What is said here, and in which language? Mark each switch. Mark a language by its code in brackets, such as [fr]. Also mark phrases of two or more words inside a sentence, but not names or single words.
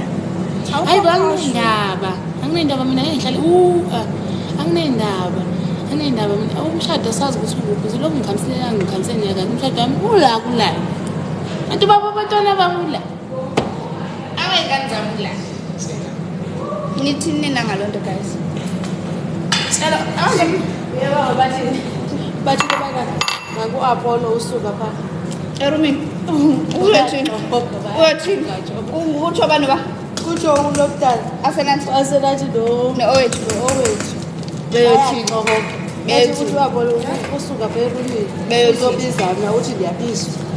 [zu] hayi banginendaba mina ngihlale anginendaba mina umshado sazi ukuthi ukuphi lokho ngikhamselanga nyaka umshado wami ula kulayo abantu abantwana bamula awengani la ngithini nina ngalonto guys cela yebo bathi ngaku-Apollo usuka pha erumini uyothini utsho abantu ba Kutsho ulokudala asenathi asenathi no-owethu beyothini beyothini ukuthi uApollo usuka pha erumini bezobizana uthi ndiyabizwa